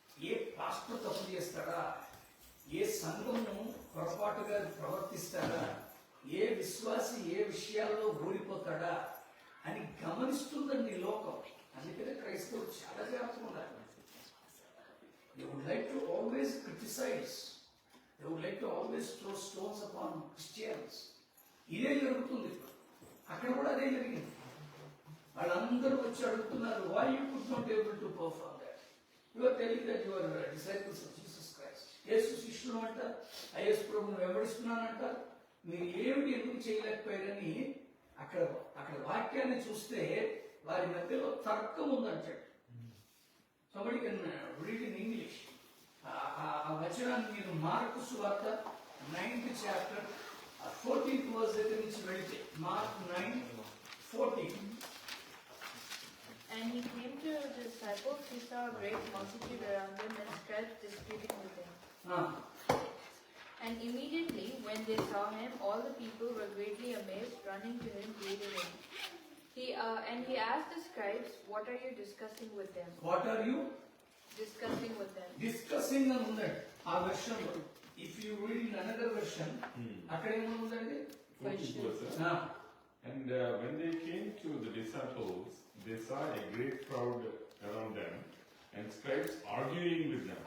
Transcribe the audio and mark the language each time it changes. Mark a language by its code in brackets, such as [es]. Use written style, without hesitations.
[te] ఏ pastor తప్పు చేస్తాడా, ఏ సంఘము పొరపాటుగా ప్రవర్తిస్తాడా, ఏ విశ్వాసి ఏ విషయాల్లో ఓడిపోతాడా అని గమనిస్తుందండి ఈ లోకం. అందుకనే క్రైస్తవులు చాలా జాగ్రత్తగా ఉండాలి. [en] They would like to always criticize. They would like to always throw stones upon Christians. [te] ఇదే జరుగుతుంది. అక్కడ కూడా అదే జరిగింది. వాళ్ళందరూ వచ్చి అడుగుతున్నారు, [en] why you could not able to perform that? You are telling that you are disciples of Jesus Christ. [te] యేసు శిష్యులు అంటారు, ఆ యేసు ప్రభువును వెంబడిస్తున్నానంటారు, మీరు ఏమిటి ఎందుకు చేయలేకపోయారని అక్కడ వాక్యాన్ని చూస్తే వారి మధ్యలో తర్కం ఉందంటాడు. [en] Somebody can read in English. [te] ఆ వచనాన్ని మీరు మార్కు సువార్త [en] 9th chapter 14th verse [te] దగ్గర నుంచి వెళితే mark 9:14. [en] And he came to the disciples. He saw a great multitude around them and scribes disputing with them. And immediately when they saw him, all the people were greatly amazed, running to him, greeted him. And he asked the scribes, "What are you discussing with them?" What are you Discussing with them. discussing [te] అని ఉందండి ఆ version లో. [en] if you read in another version [te] అక్కడ ఏముందండి? [en] 14th verse. And when they came to the disciples, they saw a great crowd around them, and scribes arguing with them.